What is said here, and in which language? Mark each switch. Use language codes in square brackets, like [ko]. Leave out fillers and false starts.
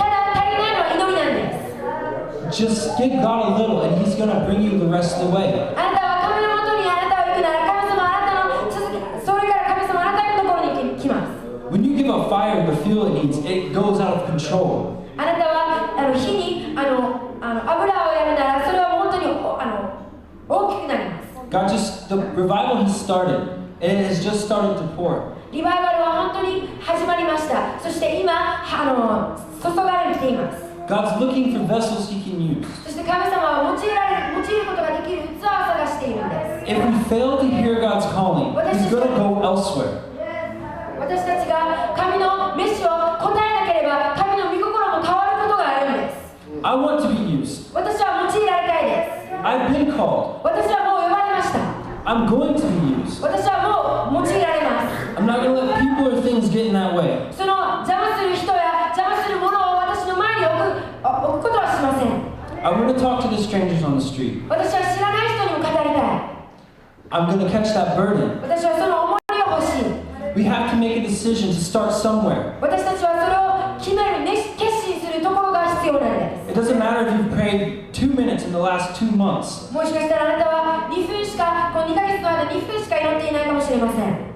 [ja] ただ足りないのは祈りなんです。 [en] Just give God a little and He's going to bring you the rest of the way. [ja] あなたは神のもとにあなたを行くなら、神様はあなたのそれから神様はあなたのところに来ます。 [en] When you give a fire the fuel it needs, it goes out of control. [ja] あなたは火に油をやるなら、それは本当に大きくなります。 [en] God the revival has started, and it has just started to pour. [ja] リバイバルは本当に始まりました。そして今、注がれています。 [en] God's looking for vessels He can use. [ja] そして神様は用いることができる器を探しているんです。 [en] If we fail to hear God's calling, He's going to go elsewhere. [ja] 私たちが神の召しを答えなければ、神の御心も変わることがあるんです。 [en] I want to be used. [ja] 私は用いられたいです。 [en] I've been called. [ja] 私はもう呼ばれました。 [en] I'm going to be used. [ja] 私はもう用いられます。 [en] I'm not going to let people or things get in that way. [ja] その邪魔する人や邪魔するものを私の前に置くことはしません。 [en] I want to talk to the strangers on the street. [ja] 私は知らない人にも語りたい。 [en] I'm going to catch that burden. [ja] 私はその思いを欲しい。 [en] We have to make a decision to start somewhere. [ja] 私たちはそれを決める、決心するところが必要なんです。 [en] It doesn't matter if you've prayed 2 minutes in the last 2 months. [ja] もしかしたらあなたは2分しか、この2ヶ月の間2分しか祈っていないかもしれません。